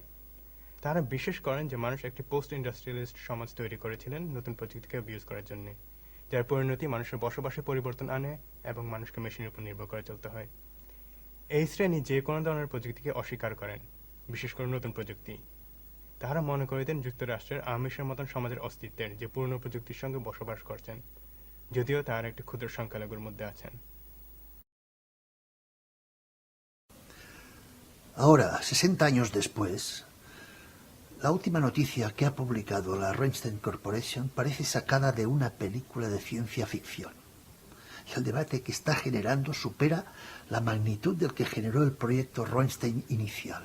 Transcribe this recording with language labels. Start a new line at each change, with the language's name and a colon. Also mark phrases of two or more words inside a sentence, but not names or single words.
Bangla: তারা বিশ্বাস করেন যে মানুষ একটি
English: post industrialist
Bangla: সমাজ তৈরি করেছিলেন নতুন প্রযুক্তিকে অ্যাবিউজ করার জন্য, যার পরিণতি মানুষের বসবাসে পরিবর্তন আনে এবং মানুষকে মেশিনের উপর নির্ভর করে চলতে হয়। এই শ্রেণী যে কোনো ধরনের প্রযুক্তিকে অস্বীকার করেন, বিশেষ করে নতুন প্রযুক্তি। তারা মনে করে দেন যুক্তরাষ্ট্রের আমিষের মতন সমাজের অস্তিত্বের, যে পুরনো প্রযুক্তির সঙ্গে বসবাস করছেন, যদিও তার একটি ক্ষুদ্র সংখ্যালঘুর মধ্যে আছেন।
Spanish: Ahora, 60 años después, la última noticia que ha publicado la Rothstein Corporation parece sacada de una película de ciencia ficción. Y el debate que está generando supera la magnitud del que generó el proyecto Rothstein inicial.